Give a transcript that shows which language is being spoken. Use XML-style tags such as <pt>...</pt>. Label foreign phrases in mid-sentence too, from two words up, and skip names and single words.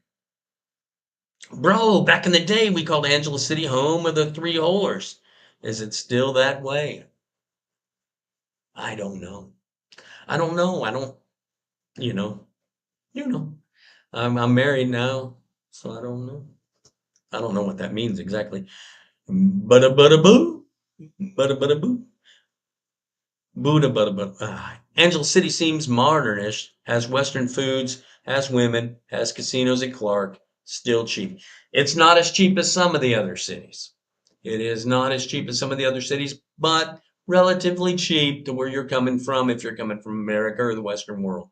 <en>Bro, back in the day, we called Angela City home of the three holers. Is it still that way? I don't know. I don't know. I don't, you know, you know. I'm married now, so I don't know. I don't know what that means exactly. Bada bada boo. Bada bada boo. Buddha bada bada. Angela City seems modernish, has Western foods, has women, has casinos at Clark, still cheap. It's not as cheap as some of the other cities. It is not as cheap as some of the other cities, but relatively cheap to where you're coming from if you're coming from America or the Western world.</en>